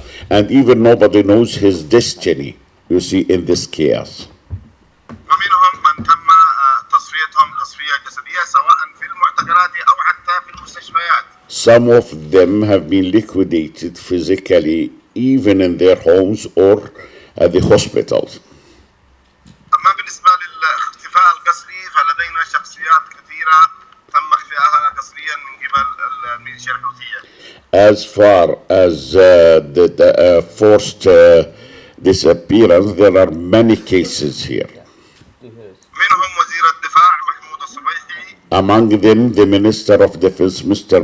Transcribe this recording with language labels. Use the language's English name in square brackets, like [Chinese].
[English] And even nobody knows his destiny, you see, in this chaos. [Arabic] ومنهم من تم تصفيتهم تصفية جسدية سواء في المعتقلات أو حتى في المستشفيات. [English] Some of them have been liquidated physically, even in their homes or at the hospitals. [Arabic] أما بالنسبة للاختفاء القسري فلدينا شخصيات كثيرة تم اختفائها قسريا من قبل الميليشيا الحوثية. [English] As far as the forced disappearance, there are many cases here. [Arabic] منهم وزير الدفاع محمود الصبيحي. [English] Among them, the Minister of Defense, Mr.